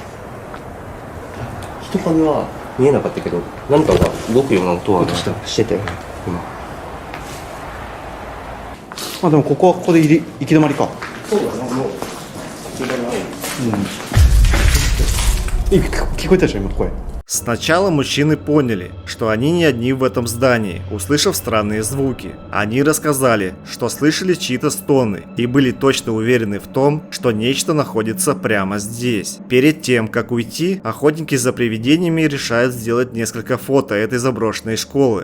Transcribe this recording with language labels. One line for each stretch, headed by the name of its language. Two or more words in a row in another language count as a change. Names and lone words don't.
Japanese: 人影は見えなかったけど、何かが動くような音はしてたよ。今。まあでもここはここで行き止まりか。そうだね、もう。聞こえたでしょ今声。
Russian: Сначала мужчины поняли, что они не одни в этом здании, услышав странные звуки. Они рассказали, что слышали чьи-то стоны и были точно уверены в том, что нечто находится прямо здесь. Перед тем, как уйти, охотники за привидениями решают сделать несколько фото этой заброшенной школы.